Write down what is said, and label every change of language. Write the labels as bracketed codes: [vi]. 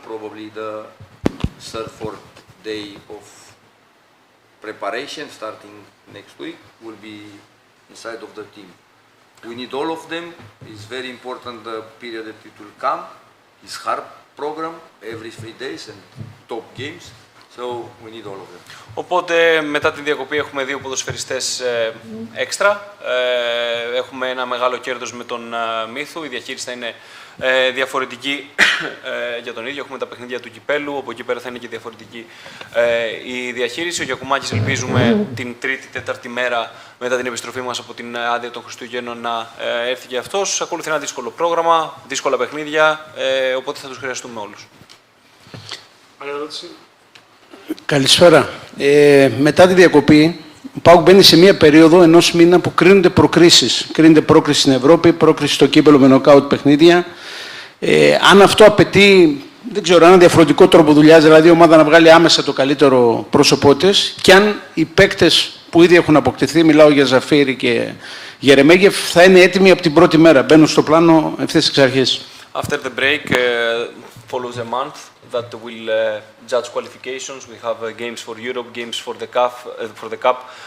[en] Probably the 3rd, 4th day of preparation starting next week will be inside of the team. We need all of them. It's very important the period that it will come. It's hard program every 3 days and top games. So we need all of them. [el] Οπότε μετά την διακοπή έχουμε 2 ποδοσφαιριστές έξτρα. Έχουμε ένα μεγάλο κέρδος με τον Μύθου. Η διαχείριση θα είναι διαφορετική για τον ίδιο. Έχουμε τα παιχνίδια του κυπέλου, από εκεί πέρα θα είναι και διαφορετική η διαχείριση. Ο Γιακουμάκης ελπίζουμε την 3η-4η μέρα μετά την επιστροφή μας από την άδεια των Χριστουγέννων να έρθει και αυτός. Ακολουθεί ένα δύσκολο πρόγραμμα, δύσκολα παιχνίδια, οπότε θα τους χρειαστούμε όλους. Άλλη ερώτηση. Καλησπέρα. Μετά τη διακοπή, ο ΠΑΟΚ μπαίνει σε μία περίοδο ενός μήνα που κρίνονται προκρίσεις. Κρίνεται πρόκριση στην Ευρώπη, πρόκριση στο κύπελλο με νοκάουτ παιχνίδια. Αν αυτό απαιτεί, δεν ξέρω, ένα διαφορετικό τρόπο δουλειάς, δηλαδή η ομάδα να βγάλει άμεσα το καλύτερο πρόσωπό της, και αν οι παίκτες που ήδη έχουν αποκτηθεί, μιλάω για Ζαφίρι και Γερεμέγεφ, θα είναι έτοιμοι από την πρώτη μέρα, μπαίνουν στο πλάνο ευθύς εξ αρχής. [en] After the break follows a month that will judge qualifications. We have games for Europe, games for the cup.